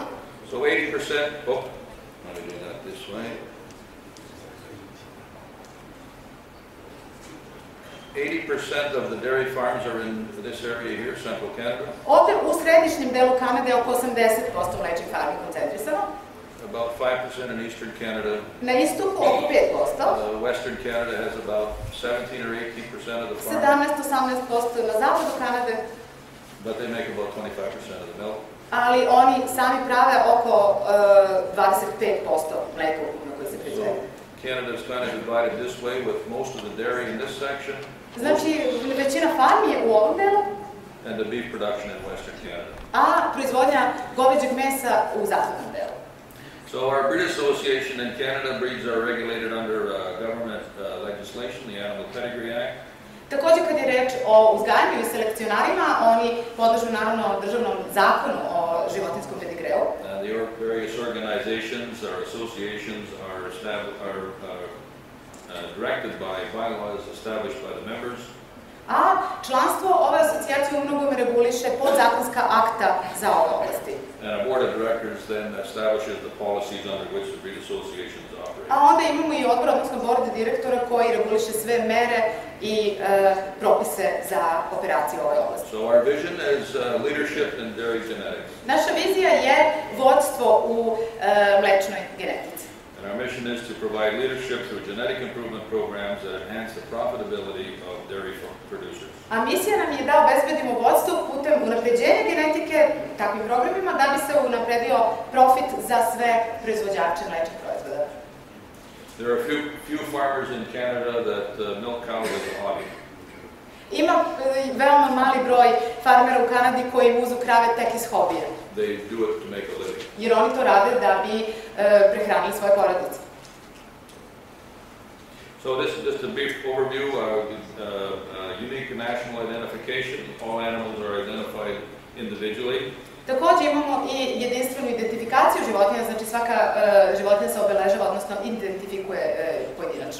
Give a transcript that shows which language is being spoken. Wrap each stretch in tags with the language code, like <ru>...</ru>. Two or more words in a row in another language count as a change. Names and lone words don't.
<en>So 80%, let me do that this way. 80% of the dairy farms are in this area here, central Canada.</en> <sr>Ovde u središnjem delu Kanade je oko 80% mlečnih farmi koncentrisano.</sr> <en>about 5% in eastern Canada.</en> <sr>Na istoku oko 5%,</sr> <en>Western Canada has about 17 or 18% of the farm,</en> <sr>17-18% na zapadu Kanade,</sr> <en>but they make about 25% of the milk.</en> <sr>ali oni sami prave oko 25% mleka ukupno koje se proizvede.</sr> <en>So Canada is kind of divided this way with most of the dairy in this section.</en> <sr>Znači, većina farmi je u ovom delu,</sr> <en>And the beef production in Western Canada.</en> <sr>a proizvodnja goveđeg mesa u zapadnom delu.</sr> <en>So our breed association in Canada, breeds are regulated under government legislation, the Animal Pedigree Act.</en> <sr>Također, kad je reč o uzgajanju i selekcionarima, oni podležu naravno državnom zakonu o životinjskom pedigreu.</sr> <en>The various organizations or associations are directed by bylaws established by the members.</en> <sr>A članstvo ove asocijacije u mnogome reguliše podzakonska akta za ove oblasti.</sr> <en>And a board of directors then establishes the policies under which the breed associations operate.</en> <sr>A onda imamo i odbor, odnosno board direktora koji reguliše sve mere i propise za operacije u ovoj oblasti.</sr> <en>So our vision is leadership in dairy genetics.</en> <sr>Naša vizija je vodstvo u mlečnoj genetici.</sr> <en>And our mission is to provide leadership through genetic improvement programs that enhance the profitability of dairy producers.</en> <sr>A misija nam je da obezbedimo vodstvo putem unapređenja genetike takvim programima da bi se unapredio profit za sve proizvođače mlečnih proizvoda.</sr> <en>There are few farmers in Canada that milk cows as a hobby.</en> <sr>Ima veoma mali broj farmera u Kanadi koji muzu krave tek iz hobija.</sr> <en>They do it to make a living.</en> <sr>Jer oni to rade da bi prehranili svoje porodice.</sr> <en>So this is just a brief overview, unique national identification. All animals are identified individually.</en> <sr>Također imamo i jedinstvenu identifikaciju životinja, znači svaka životinja se obeležava, odnosno identifikuje pojedinačno.</sr>